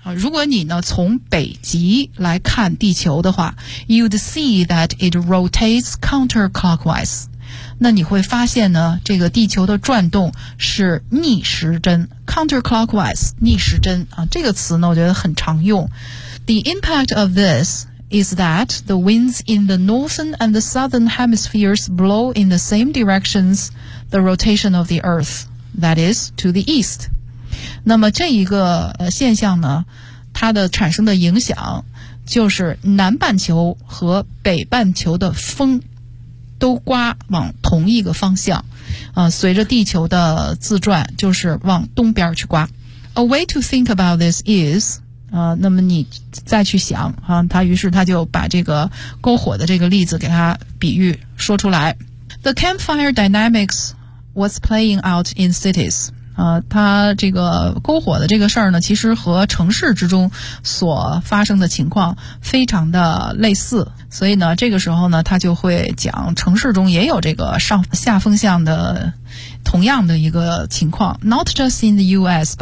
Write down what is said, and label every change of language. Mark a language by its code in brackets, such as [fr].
[zh] 如果你呢从北极来看地球的话 ， [en] you'd see that it rotates counterclockwise。 [zh] 那你会发现呢，这个地球的转动是逆时针 ，counterclockwise， 逆时针啊。这个词呢，我觉得很常用。 [en] The impact of this is that the winds in the northern and the southern hemispheres blow in the same directions the rotation of the Earth, that is to the east。 [zh] 那么这一个现象呢，它的产生的影响就是南半球和北半球的风都刮往同一个方向，随着地球的自转就是往东边去刮。 [en] A way to think about this is [zh] 那么你再去想啊，他于是他就把这个篝火的这个例子给他比喻说出来。 [en] The campfire dynamics was playing out in cities。 [zh] 它这个篝火的这个事儿呢，其实和城市之中所发生的情况非常的类似，所以呢，这个时候呢，他就会讲城市中也有这个上下风向的同样的一个情况 ， [en] not just in the U.S.